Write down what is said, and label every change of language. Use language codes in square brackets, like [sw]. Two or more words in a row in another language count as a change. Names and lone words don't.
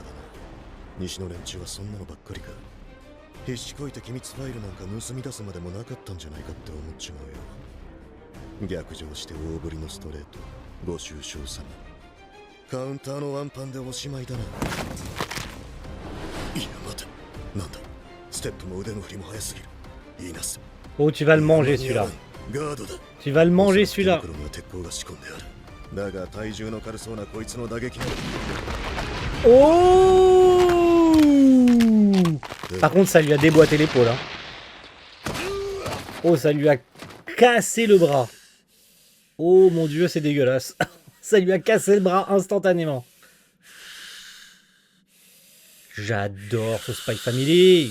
[ja] 西の連中はそんなのばっかりか。必死こいて機密ファイルなんか盗み出すまでもなかったんじゃないかって思っちまうよ。逆上して大振りのストレート、募集賞賛。カウンターのワンパンでおしまいだな。いや待て、なんだ、ステップも腕の振りも速すぎる。いいなす。 [fr] Oh, tu vas le manger celui-là. [ja] ガードだ。 [fr] Tu vas le manger celui-là. [ja] 袋には鉄鋼が仕込んである。だが体重の軽そうなこいつの打撃。 Oh! [fr] Par contre, ça lui a déboîté l'épaule. Hein. Oh, ça lui a cassé le bras. Oh mon dieu, c'est dégueulasse. Ça lui a cassé le bras instantanément. J'adore ce Spy Family.